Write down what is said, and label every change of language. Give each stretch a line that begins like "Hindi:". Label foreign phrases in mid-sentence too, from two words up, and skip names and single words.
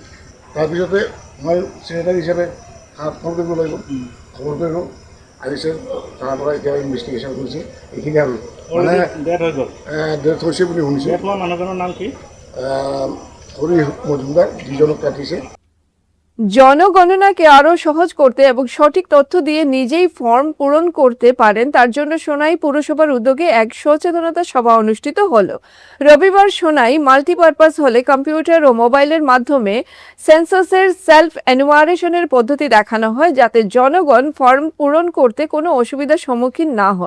Assamese: তাৰপিছতে মই ছেক্ৰেটাৰী হিচাপে খবৰ কৰিব লাগিব, খবৰ কৰিলোঁ, আহিছে তাৰ পৰা এতিয়া ইনভেষ্টিগেশ্যন কৰিছে। এইখিনি আৰু মানে ডেথ হৈছে বুলি শুনিছোঁ। মানুহজনৰ নাম কি? হৰি মজুমদার, যিজনক কাটিছে।
Bangla: জনগণনাকে আরো সহজ করতে এবং সঠিক তথ্য দিয়ে নিজেই ফর্ম পূরণ করতে পারেন তার জন্য সোনাই পুরসভার উদ্যোগে এক সচেতনতা সভা অনুষ্ঠিত হলো। রবিবার সোনাই মাল্টিপারপাস হলে কম্পিউটার ও মোবাইলের মাধ্যমে সেন্সাসের
English: self enumeration
Bangla: পদ্ধতি দেখানো হয়, যাতে জনগণ ফর্ম পূরণ করতে কোনো অসুবিধার সম্মুখীন না হন।